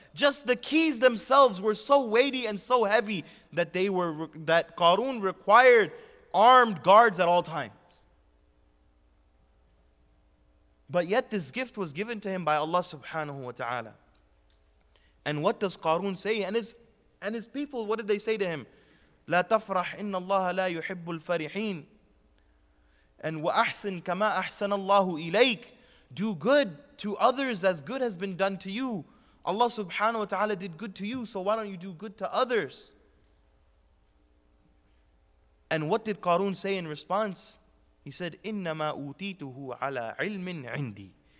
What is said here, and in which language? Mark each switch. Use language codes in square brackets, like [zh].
[en] Just the keys themselves were so weighty and so heavy that Qarun required armed guards at all times. But yet this gift was given to him by Allah subhanahu wa ta'ala. And what does Qarun say? And his people, what did they say to him? [ar] لا تفرح إن الله لا يحب الفرحين. And وأحسن كما أحسن الله إليك. [en] Do good to others as good has been done to you. Allah subhanahu wa ta'ala did good to you, so why don't you do good to others? And what did Qarun say in response? He said, [ar] إِنَّمَا أُوتِيتُهُ عَلَى عِلْمٍ عِنْدِي.